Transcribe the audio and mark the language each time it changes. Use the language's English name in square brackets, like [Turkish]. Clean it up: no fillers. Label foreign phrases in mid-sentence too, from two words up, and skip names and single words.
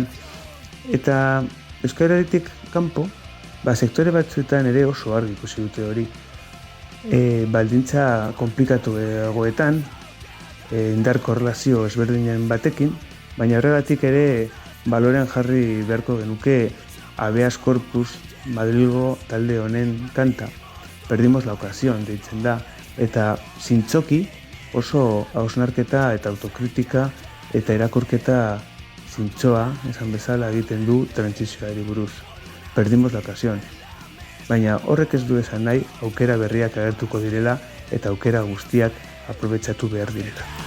[Basque] Eta Euskal Herritik kanpo, sektore batzuetan ere oso argi ikusi dute hori. Baldintza komplikatu egoetan, indar korrelazio ezberdinen batekin, baina horregatik ere balorean jarri beharko genuke habeas corpus Madrilgo talde honen kanta. [Spanish] Perdimos la ocasión, [Basque] deitzen da, eta zintzoki oso hausnarketa eta autokritika eta irakurketa zintzoa, esan bezala egiten du trantsizioari buruz. [Spanish] Perdimos la ocasión. [Basque] Baina horrek ez du esan nahi aukera berriak agertuko direla eta aukera guztiak aprobetxatu behar direla.